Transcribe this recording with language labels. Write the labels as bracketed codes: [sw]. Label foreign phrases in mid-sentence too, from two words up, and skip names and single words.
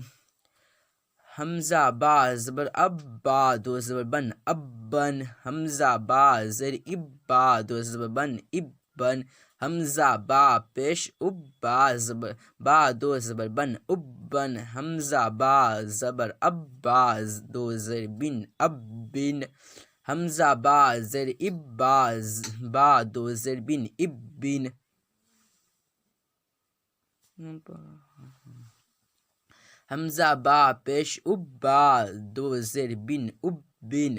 [ur] حمزہ با زبر اب، با 2 زبر بن، ابن۔ حمزہ با زیر اب، با 2 زبر بن، ابن۔ حمزہ با پیش اب، با 2 زبر بن، ابن۔ حمزہ با زبر اب، با 2 زیر بن، ابن۔ حمزہ با زیر اب، با 2 زیر بن، ابن۔ حمزہ با پیش اب، با 2 زیر بن، ابن۔